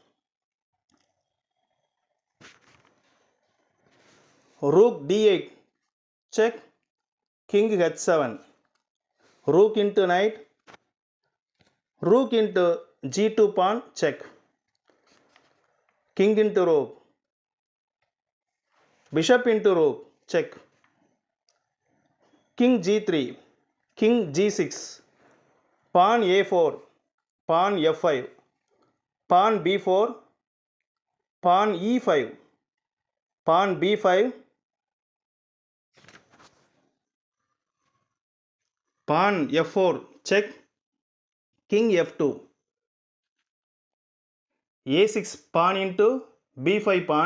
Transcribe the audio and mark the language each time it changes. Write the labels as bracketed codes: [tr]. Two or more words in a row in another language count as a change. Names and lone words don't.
[en] rook D8 check, king H7, rook into knight, rook into G2 pawn check, king into rook, bishop into rook check, king G3, king G6, pawn A4, pawn F5, pawn B4, pawn E5, pawn B5, pawn F4 check, king F2, A6 pawn into B5 pawn,